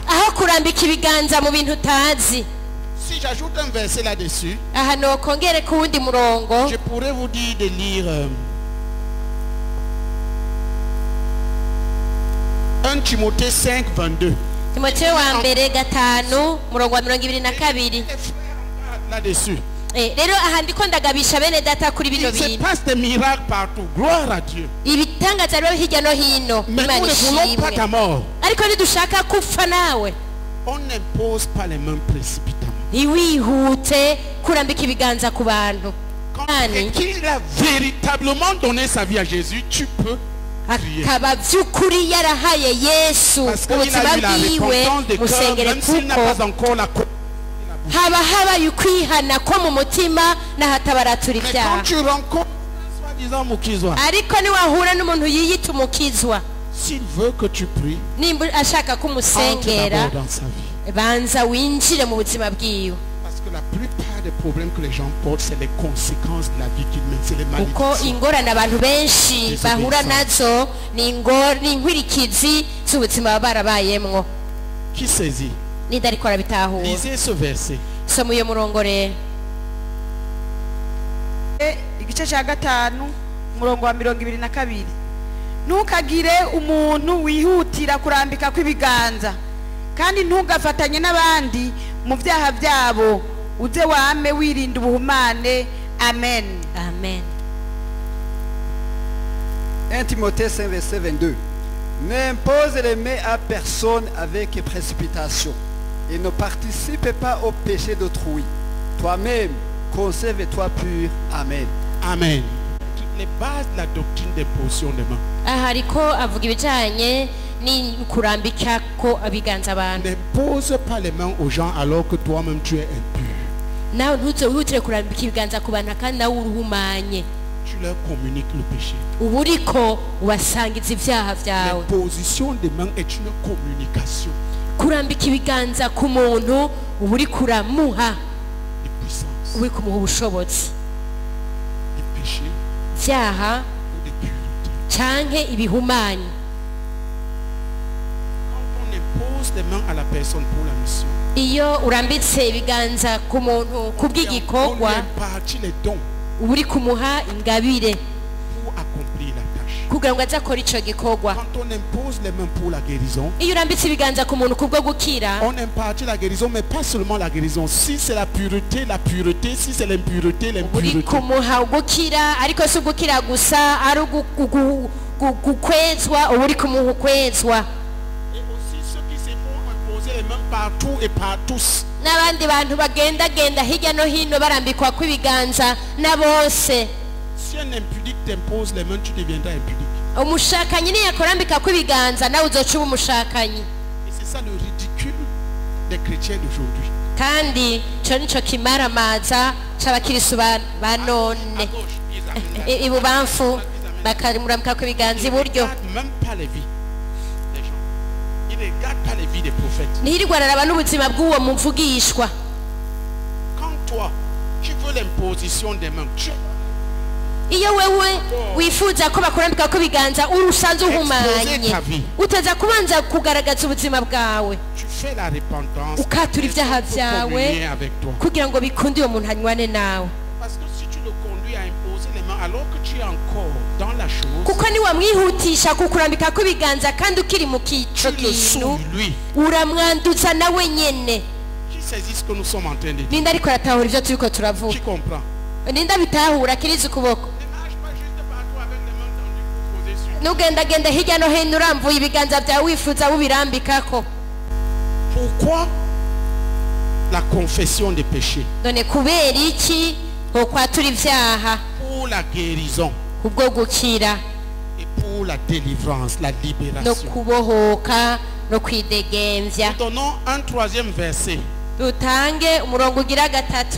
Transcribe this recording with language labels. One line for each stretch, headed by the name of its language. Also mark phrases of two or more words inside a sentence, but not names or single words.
Rundi: aho kurambika ibiganza mu bintu utazi.
French: Si j'ajoute un verset là-dessus,
Rundi: Aha nokongere ku wundi murongo,
French: je pourrais vous dire de lire 1 Timothée 5, 22.
Rundi: Timoteyo wa mbere 5 murongo wa 22.
French: Là-dessus.
Rundi: Rero aha ndiko ndagabisha bene data kuri bino
French: Il se
Rundi: bintu.
French: passe des miracles partout. Gloire à Dieu.
Rundi: Ibitangaza rero hirya no hino,
French: Mais nous
Rundi: Imana
French: ne voulons pas ta
Rundi: ishimwe.
French: mort.
Rundi: Ariko nidushaka kupfa nawe,
French: On n'impose pas les mains précipitamment.
Rundi: ntiwihute kurambika ibiganza ku bantu.
French: Quand
Rundi: Kandi
French: il a véritablement donné sa vie à Jésus, tu peux prier.
Rundi: akaba by'ukuri yarahaye Yesu
French: Parce qu'il
Rundi: ubuzima
French: a eu la
Rundi: bwiwe
French: repentance de cœur,
Rundi: musengere
French: même s'il n'a
Rundi: kuko
French: pas encore la coupe.
Rundi: haba habaye ukwihana ko mu mutima n'ahatabaratura
French: Mais quand
Rundi: ibyaha.
French: tu rencontres un soi-disant Mukizwa,
Rundi: Ariko niwahura n'umuntu yiyita umukizwa,
French: s'il veut que tu pries,
Rundi: nimba ashaka
French: entre
Rundi: kumusengera,
French: d'abord dans sa vie.
Rundi: banza winjire mu buzima bwiwe,
French: Parce que la plupart des problèmes que les gens portent, c'est les conséquences de la vie qu'ils mènent, c'est les
Rundi: kuko
French: malédictions.
Rundi: ingorane abantu benshi bahura nazo ni inkwirikizi z'ubuzima baba barabayemwo.
French: Qui saisit?
Rundi: Nida ariko arabitahura.
French: Lisez ce verset.
Rundi: Soma uyo murongo rero. Igice cya 5 umurongo wa 22. Ntukagire umuntu wihutira kurambika kw'ibiganza kandi ntugafatanye n'abandi mu byaha byabo, uze wame wirinda ubuhumane. Amen. Amen.
French: 1 Timothée 5, verset 22. N'impose les mains à personne avec précipitation et ne participe pas au péché d'autrui. Toi-même, conserve-toi pur. Amen. Amen. Toutes les bases de la doctrine des positions de main.
Rundi: Aha ariko avuga ibijanye ni kurambika ko abiganza abantu.
French: N'impose pas les mains aux gens alors que toi-même tu es impur.
Rundi: Nawe ntuzihutire kurambika ibiganza ku bantu kandi nawe uruhumanye.
French: Tu leur communiques le péché.
Rundi: Ubu uriko ubasangiza ibyaha byawe.
French: L'imposition des mains est une communication
Rundi: Kurambika ibiganza ku muntu ubu uri kuramuha,
French: de puissance,
Rundi: uri kumuha ubushobozi,
French: de péché
Rundi: byaha
French: ou de pureté.
Rundi: canke ibihumanyi.
French: Quand on impose imposes les mains à la personne pour la mission,
Rundi: iyo urambitse ibiganza ku muntu ku
French: on lui
Rundi: bw'igikorwa
French: impartit les dons
Rundi: uba uri kumuha ingabire
French: pour accomplir la tâche.
Rundi: kugira ngo aze akore ico gikorwa.
French: Quand on impose les mains pour la guérison,
Rundi: iyo urambitse ibiganza ku muntu kubwo gukira
French: on impartit la guérison, mais pas seulement la guérison. Si c'est la pureté, si c'est l'impureté,
Rundi: uri
French: l'impureté.
Rundi: kumuha ugukira ariko si ugukira gusa ari ukwezwa uba uri kumuha ukwezwa.
French: Et aussi ceux qui se font imposer les mains partout et par tous.
Rundi: n'abandi bantu bagendagenda hirya no hino barambikwa kw'ibiganza na bose.
French: Si un impudique t'impose les mains, tu deviendras impudique.
Rundi: umushakanyi niyakurambika kw'ibiganza nawe uzoca uba umushakanyi.
French: Et c'est ça le ridicule des chrétiens d'aujourd'hui.
Rundi: kandi ico nico kimaramaza c'abakirisu ba none.
French: À gauche, ils amènent
Rundi: ibubamfu bakamurambika kw'ibiganza
French: Ils ne
Rundi: iburyo.
French: regardent même pas les vies des gens. Ils ne regardent pas les vies des prophètes.
Rundi: ntiyirirwa araraba n'ubuzima bw'uwo muvugishwa.
French: Quand toi, tu veux l'imposition des mains, tu
Rundi: iyo wewe wifuza ko bakurambika kw'ibiganza urusanze uhumanye utaza kubanza kugaragaza ubuzima bwawe
French: fais la repentance.
Rundi: ukatura ibyaha byawe
French: communier avec toi.
Rundi: kugira ngo bikunde uwo muntu anywane nawe.
French: Parce que si tu le conduis à imposer les mains alors que tu es encore dans la chose,
Rundi: kuko niwamwihutisha kukurambika kw'ibiganza kandi ukiri mu
French: tu
Rundi: kico
French: le
Rundi: kintu
French: souilles lui.
Rundi: uramwanduza nawe nyene.
French: Qui saisit ce que nous sommes en train de dire?
Rundi: ninde ariko aratahura ivyo turiko turavuga?
French: Qui comprend?
Rundi: ninde abitahura akiriza ukuboko?
French: Ne marche pas juste partout avec les mains tendues pour poser sur.
Rundi: nugendagenda hirya no hino uramvuye ibiganza byawe wifuza bubirambikako.
French: Pourquoi la confession des péchés?
Rundi: none kubera iki ukwatura ivyaha
French: Pour la guérison
Rundi: kubwo gukira
French: et pour la délivrance, la
Rundi: no
French: libération.
Rundi: kubohoka no kwidegemvya.
French: Nous donnons un troisième verset.
Rundi: dutange umurongo ugira gatatu.